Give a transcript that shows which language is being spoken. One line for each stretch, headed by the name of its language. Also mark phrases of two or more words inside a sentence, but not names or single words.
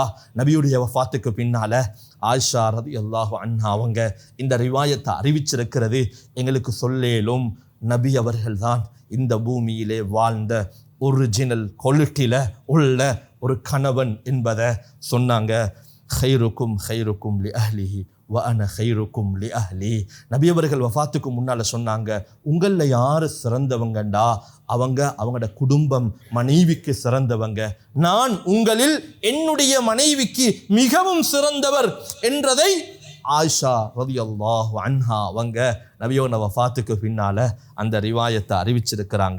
Tamil: நபியுடைய வஃபாத்துக்கு பின்னால் ஆயிஷா
Arabic: رضي الله عنها
Tamil: அவங்க இந்த ரிவாயத்தை அறிவிச்சிருக்கிறது எங்களுக்கு சொல்லேலும். நபி அவர்கள் தான் இந்த பூமியிலே வாழ்ந்த
English: original qualityயில்
Tamil: உள்ள ஒரு கணவன் என்பதை சொன்னாங்க.
Arabic: خيركم خيركم لأهله وأنا خيركم لأهلي.
Tamil: நபி அவர்கள் வஃபாத்துக்கு முன்னால சொன்னாங்க, உங்களில் யார் சிறந்தவங்கண்டா அவங்களோட குடும்பம் மனைவிக்கு சிறந்தவங்க, நான் உங்களில் என்னுடைய மனைவிக்கு மிகவும் சிறந்தவர் என்றதை ஆயிஷா
Arabic: رضي الله عنها
Tamil: அவங்க நபியோட வஃபாத்துக்கு பின்னால அந்த ரிவாயத்தை அறிவிச்சிருக்கிறாங்க.